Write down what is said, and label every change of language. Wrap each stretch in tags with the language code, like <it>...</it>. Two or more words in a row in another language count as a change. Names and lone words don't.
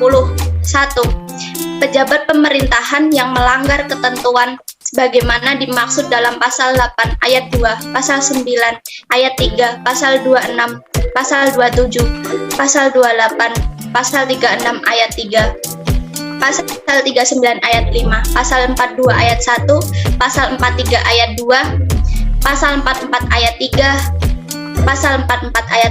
<id>1. Pejabat pemerintahan yang melanggar ketentuan sebagaimana dimaksud dalam Pasal 8 Ayat 2, Pasal 9 Ayat 3, Pasal 26, Pasal 27, Pasal 28, Pasal 36 Ayat 3, Pasal 39 Ayat 5, Pasal 42 Ayat 1, Pasal 43 Ayat 2, Pasal 44 Ayat 3, Pasal 44 Ayat</id>